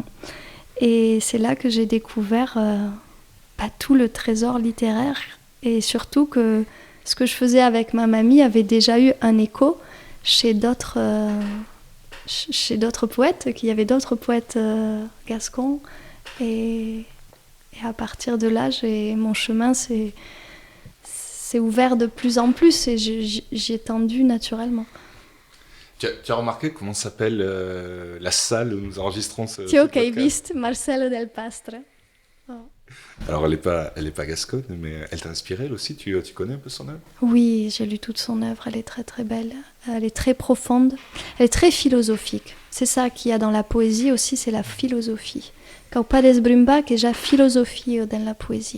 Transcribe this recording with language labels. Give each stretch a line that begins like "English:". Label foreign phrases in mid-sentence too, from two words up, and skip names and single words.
French: Et c'est là que j'ai découvert tout le trésor littéraire et surtout que ce que je faisais avec ma mamie avait déjà eu un écho chez d'autres poètes, qu'il y avait d'autres poètes gascons. Et à partir de là, mon chemin s'est ouvert de plus en plus et j'y ai tendu naturellement. Tu as remarqué comment s'appelle la salle où nous enregistrons ce
Occitan: Tio que hai
French: podcast ?
Occitan: vist Marcelo del Pastre.
French: Oh. Alors elle est pas gasconne, mais elle t'a inspiré elle aussi. Tu connais un peu son œuvre ? Oui, j'ai lu toute son œuvre. Elle est très très belle. Elle est très profonde. Elle est très philosophique. C'est ça qu'il y a dans la poésie aussi, c'est la philosophie. Quand Pades Brumba, que j'ai philosophie dans la poésie.